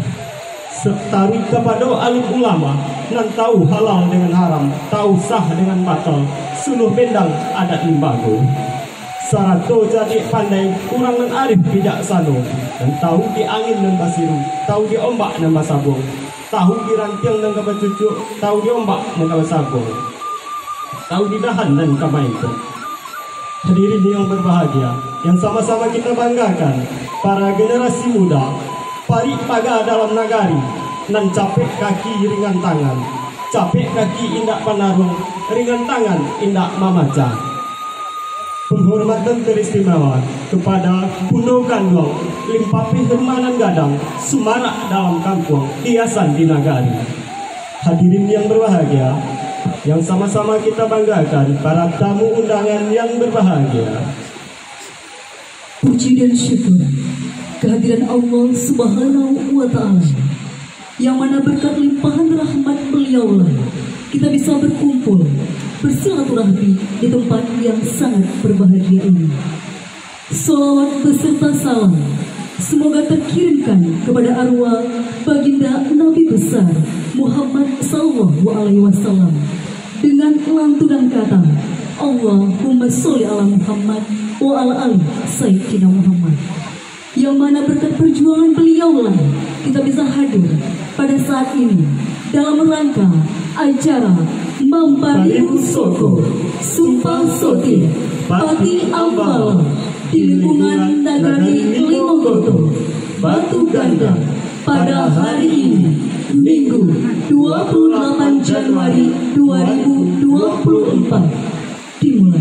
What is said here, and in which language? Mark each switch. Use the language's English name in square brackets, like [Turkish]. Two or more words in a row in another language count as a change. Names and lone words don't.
[Minangkabau] Setari kepada alim ulama nan tahu halal dengan haram, tahu sah dengan batal, suluh bendang adat limbago. Sarato jadi pandai kurang nan arif bijaksana, dan tahu di angin dan basiru, tahu di ombak dan basabong, tahu di rantiang dan kabacucuk, tahu di ombak dan kabasabong, tahu di dahan dan kamaito. [Indonesian] Hadirin yang berbahagia, yang sama-sama kita banggakan, para generasi muda, [Minangkabau] parik paga dalam nagari, nan capek kaki ringan tangan, capek kaki indak panarung, ringan tangan indak mamaca. [Indonesian] Penghormatan teristimewa kepada Puno Kandong, Limpapi Hermanan Gadang, Sumarak dalam kampung, hiasan di nagari. Hadirin yang berbahagia, yang sama-sama kita banggakan, para tamu undangan yang berbahagia. Puji dan syukur kehadiran Allah [Arabic] سبحانه وتعالى, [Indonesian] yang mana berkat limpahan rahmat beliaulah kita bisa berkumpul bersilaturahmi di tempat yang sangat berbahagia ini. Salawat beserta salam semoga terkirimkan kepada arwah baginda Nabi besar Muhammad [Arabic] صلى الله عليه وسلم [Indonesian] dengan lantunan kata [Arabic] اللهم صل على محمد وعلى آل سيدنا محمد, [Indonesian] yang mana berkat perjuangan beliaulah kita bisa hadir pada saat ini dalam rangka acara Mampariu Soko Sumpah Sotir Pati Ambala di lingkungan Nagari Limogoto, Batu Ganda pada hari ini Minggu 28 Januari 2024 dimulai.